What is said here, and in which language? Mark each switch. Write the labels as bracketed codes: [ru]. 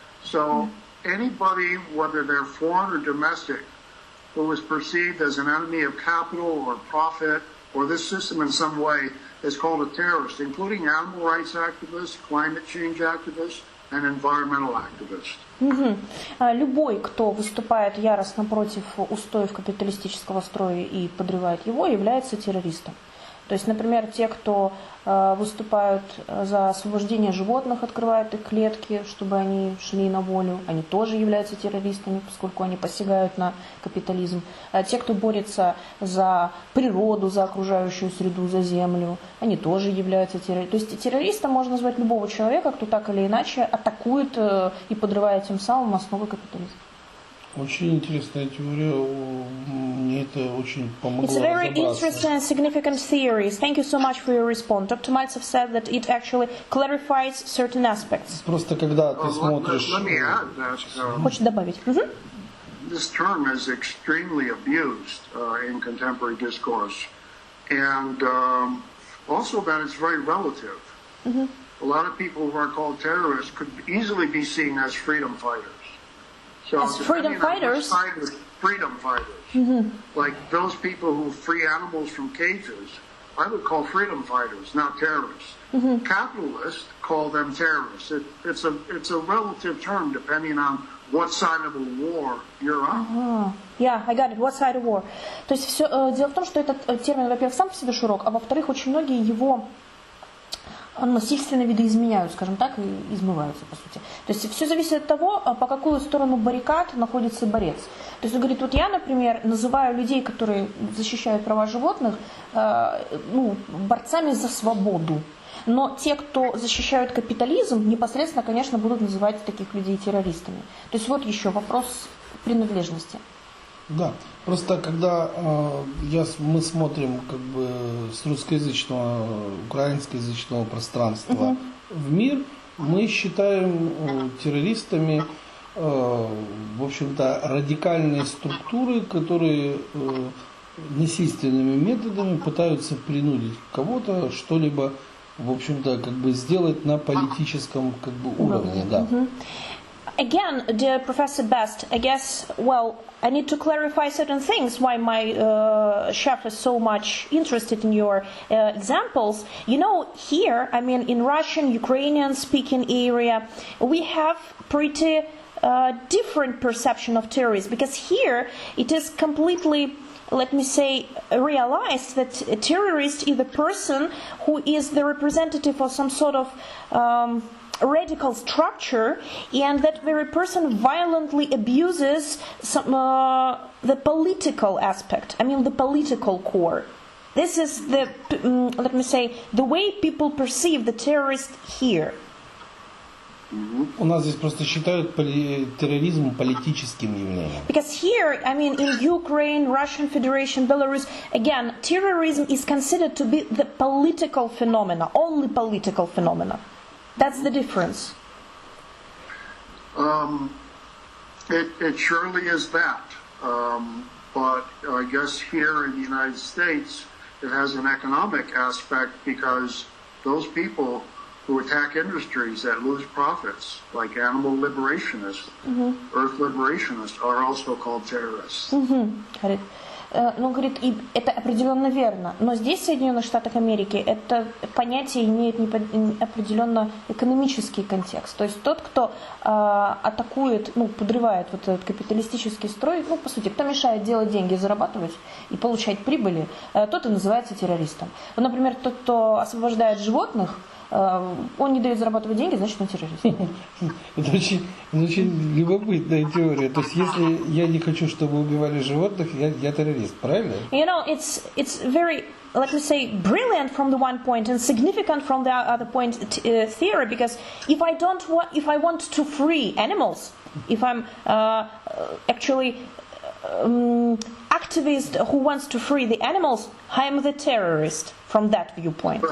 [en] So anybody, whether they're foreign or domestic, who is perceived as an enemy of capital or profit or this system in some way is called a terrorist, including animal rights activists, climate change activists, and environmental activists. [ru] Любой, кто выступает яростно против устоев капиталистического строя и подрывает его, является террористом. То есть, например, те, кто выступают за освобождение животных, открывают их клетки, чтобы они шли на волю, они тоже являются террористами, поскольку они посягают на капитализм. А те, кто борется за природу, за окружающую среду, за землю, они тоже являются террористами. То есть террористом можно назвать любого человека, кто так или иначе атакует и подрывает тем самым основы капитализма. Очень интересная теория, мне это очень помогло [en] It's a very [ru] разобраться. [en] interesting and significant theory. Thank you so much for your response. Dr. Maltsev said that it actually clarifies certain aspects. [ru] Просто когда ты смотришь... [en] Let me add that [ru] Хочешь добавить? [en] this term is extremely abused in contemporary discourse, and also that it's very relative. A lot of people who are called terrorists could easily be seen as freedom fighters. So As freedom fighters? Freedom fighters. Like those people who free animals from cages, I would call freedom fighters, not terrorists. Capitalists call them terrorists. It's a relative term depending on what side of a war you're on. Yeah, I got it. What side of war? [ru] То есть все, дело в том, что этот термин, во-первых, сам по себе широк, а во-вторых, очень многие его насильственно видоизменяют, скажем так, и измываются, по сути. То есть все зависит от того, по какую сторону баррикад находится борец. То есть он говорит, вот я, например, называю людей, которые защищают права животных, борцами за свободу. Но те, кто защищают капитализм, непосредственно, конечно, будут называть таких людей террористами. То есть вот еще вопрос принадлежности. Да, просто когда мы смотрим как бы с русскоязычного, украинскоязычного пространства в мир, мы считаем террористами, в общем-то, радикальные структуры, которые насильственными методами пытаются принудить кого-то что-либо, в общем-то, как бы сделать на политическом как бы уровне, да. [en] Again, dear Professor Best, I guess, I need to clarify certain things why my chef is so much interested in your examples. You know, here, I mean, in Russian, Ukrainian speaking area, we have pretty different perception of terrorism, because here it is completely, let me say, realized that a terrorist is the person who is the representative of some sort of radical structure, and that very person violently abuses the political aspect, I mean the political core. This is the, let me say, the way people perceive the terrorist here. [ru] У нас здесь просто считают терроризм политическим явлением. [en] Because here, I mean, in Ukraine, Russian Federation, Belarus, again, terrorism is considered to be the political phenomena, only political phenomena. That's the difference. It surely is that. But I guess here in the United States, it has an economic aspect because those people who attack industries that lose profits, like animal liberationists, earth liberationists, are also called terrorists. Got it. [ru] Ну, говорит, и это определенно верно. Но здесь, в Соединенных Штатах Америки, это понятие имеет определенно экономический контекст. То есть тот, кто атакует, ну, подрывает вот этот капиталистический строй, ну, по сути, кто мешает делать деньги, зарабатывать и получать прибыли, тот и называется террористом. Вот, например, тот, кто освобождает животных, он не дает зарабатывать деньги, значит, он террорист. Это очень любопытная теория. То есть, если я не хочу, чтобы убивали животных, я террорист, правильно? [en] You know, it's very, let me say, brilliant from the one point and significant from the other point theory, because if I want to free animals, if I'm actually activist who wants to free the animals, I am the terrorist from that viewpoint.